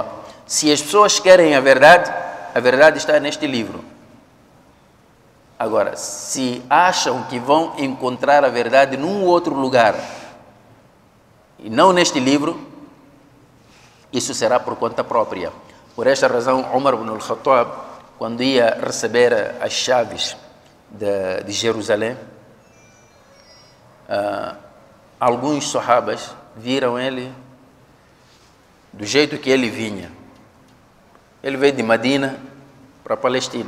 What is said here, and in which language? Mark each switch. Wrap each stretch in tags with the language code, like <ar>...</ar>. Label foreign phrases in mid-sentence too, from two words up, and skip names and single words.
<pt>Se as pessoas querem a verdade está neste livro. Agora, se acham que vão encontrar a verdade num outro lugar e não neste livro, isso será por conta própria. Por esta razão, Umar ibn al-Khattab, quando ia receber as chaves de Jerusalém, alguns sahabas viram ele do jeito que ele vinha. Ele veio de Medina para a Palestina.</pt>